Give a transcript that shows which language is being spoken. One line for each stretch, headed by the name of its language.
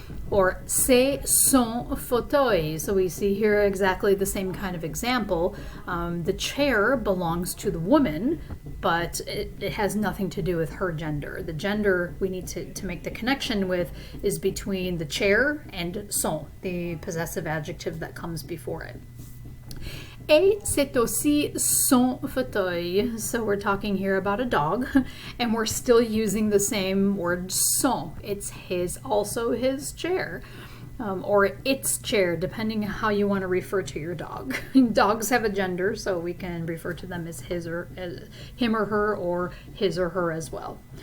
French: Or c'est son fauteuil.
English: So we see here exactly the same kind of example. The chair belongs to the woman, but it has nothing to do with her gender. The gender we need to make the connection with is between the chair and son, the possessive adjective that comes before it.
French: Et c'est aussi son fauteuil.
English: So we're talking here about a dog, and we're still using the same word son. It's also his chair, or its chair, depending on how you want to refer to your dog. Dogs have a gender, so we can refer to them as him or her, or his or her as well.